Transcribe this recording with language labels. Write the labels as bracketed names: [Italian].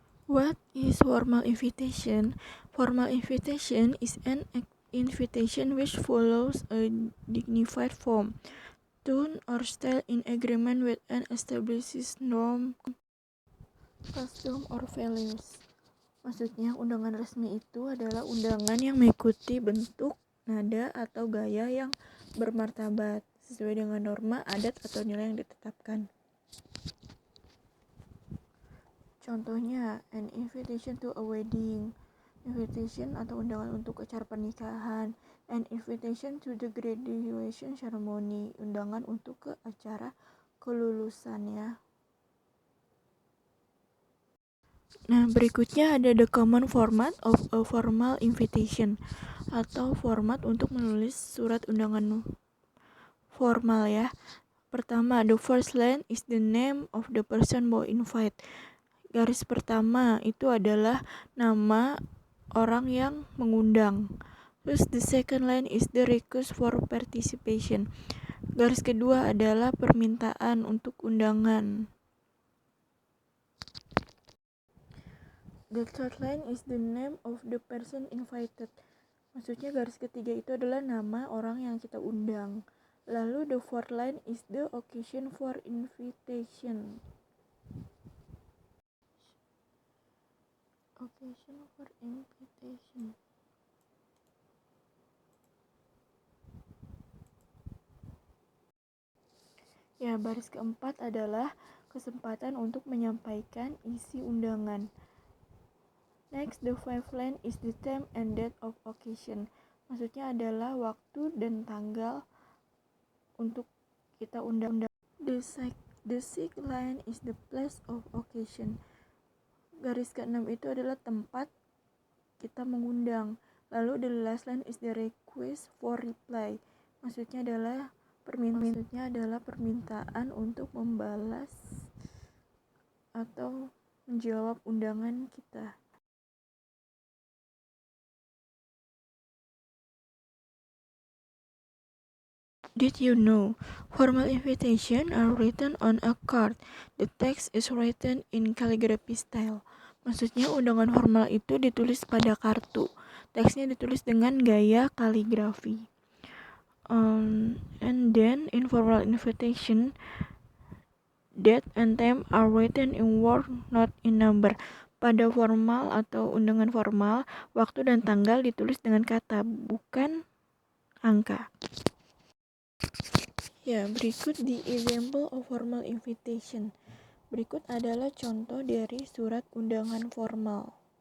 [English] What is formal invitation? Formal invitation is an invitation which follows a dignified form, tone, or style in agreement with an established norm, custom, or values. [Indonesian] Maksudnya, undangan resmi itu adalah undangan yang mengikuti bentuk, nada, atau gaya yang bermartabat sesuai dengan norma, adat, atau nilai yang ditetapkan. Contohnya, [English] an invitation to a wedding, invitation [Indonesian] atau undangan untuk acara pernikahan, [English] an invitation to the graduation ceremony, [Indonesian] undangan untuk ke acara kelulusannya. Nah, berikutnya ada [English] the common format of a formal invitation, [Indonesian] atau format untuk menulis surat undangan formal ya. [English] Pertama, the first line is the name of the person who invite. [Indonesian] Garis pertama itu adalah nama orang yang mengundang. [English] Terus the second line is the request for participation. [Indonesian] Garis kedua adalah permintaan untuk undangan. [English] The third line is the name of the person invited. [Indonesian] Maksudnya garis ketiga itu adalah nama orang yang kita undang. [English] Lalu the fourth line is the occasion for invitation. Occasion for invitation. [Indonesian] Ya, baris keempat adalah kesempatan untuk menyampaikan isi undangan. [English] Next, the fifth line is the time and date of occasion. [Indonesian] Maksudnya adalah waktu dan tanggal untuk kita undang. [English] The sixth line is the place of occasion. [Indonesian] Garis ke-6 itu adalah tempat kita mengundang. [English] Lalu the last line is the request for reply. [Indonesian] Maksudnya adalah permintaan untuk membalas atau menjawab undangan kita. [English] Did you know formal invitations are written on a card? The text is written in calligraphy style. [Indonesian] Maksudnya undangan formal itu ditulis pada kartu. Teksnya ditulis dengan gaya kaligrafi. [English] And then informal invitation, date and time are written in word, not in number. [Indonesian] Pada formal atau undangan formal, waktu dan tanggal ditulis dengan kata, bukan angka. Ya, berikut [English] the example of formal invitation. [Indonesian] Berikut adalah contoh dari surat undangan formal.